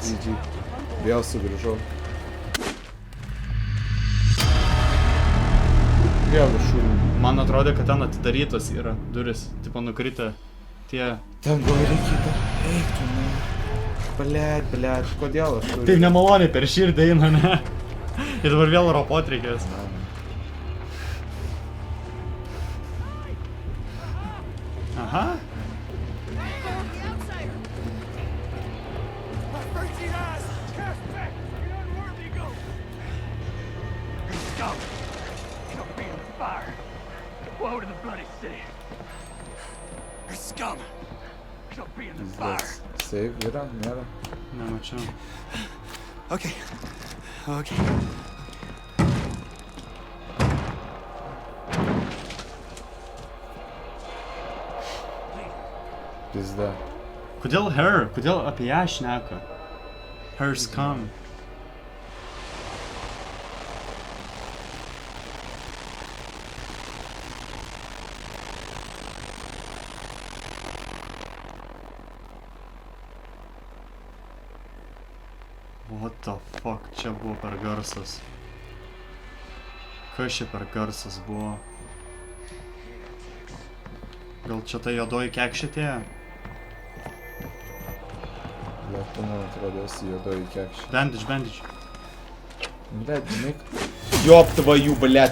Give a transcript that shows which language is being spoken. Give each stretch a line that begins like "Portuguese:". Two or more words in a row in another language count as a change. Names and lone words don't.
Lithuanian: GG. Vėl sugrįžau. Vėl šūrų. Man atrodė, kad ten atidarytos yra duris. Tipo nukritę tie... Ten gal reikia. Eik tu, ne. Blet, kodėl aš turiu? Taip nemaloniai per širdį eina, ne? Ir dabar vėl ropot reikės. Aha.
English: Woe to the bloody city. Your scum shall be in the fire.
Lithuanian: Save yra, nėra. Nemačiau. Okay. Pizda. Kodėl her? Kodėl apie ją šneka?
English: Her scum. What the fuck
Lithuanian: čia buvo per garsas? Kas čia per garsas buvo? Gal čia ta juodoji kekšėtė? Blet, tu man atrodo esi juodoji kekšė. Bandage. Blet, žinai.
Russian: Ёб твою,
Lithuanian: blet.